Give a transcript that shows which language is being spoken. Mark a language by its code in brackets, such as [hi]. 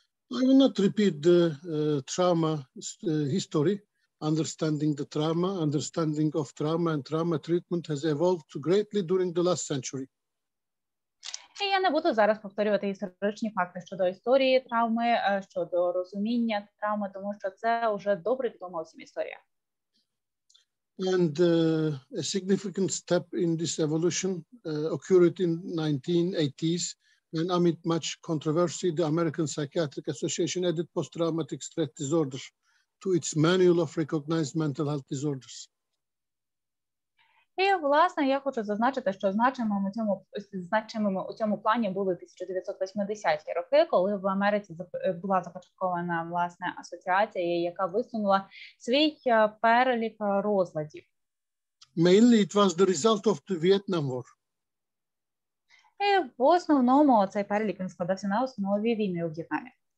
[en] I will not repeat the trauma history. Understanding the trauma, understanding of trauma and trauma treatment has evolved greatly during the last century. [uk] І я не буду зараз повторювати історичні факти щодо історії травми, щодо розуміння травми, тому що це вже добре відома всім історія. [en] And a significant step in this evolution occurred in 1980s when amid much controversy, the American Psychiatric Association added post-traumatic stress disorder to its manual of recognized mental health disorders. [uk] І, власне, я хочу зазначити, що значимими у цьому плані були 1980-ті роки, коли в Америці була започаткована, власне, асоціація, яка висунула свій перелік розладів. [en] Mainly it was the result of the Vietnam War. [uk] І в основному цей перелік він складався на основі війни у В'єтнамі.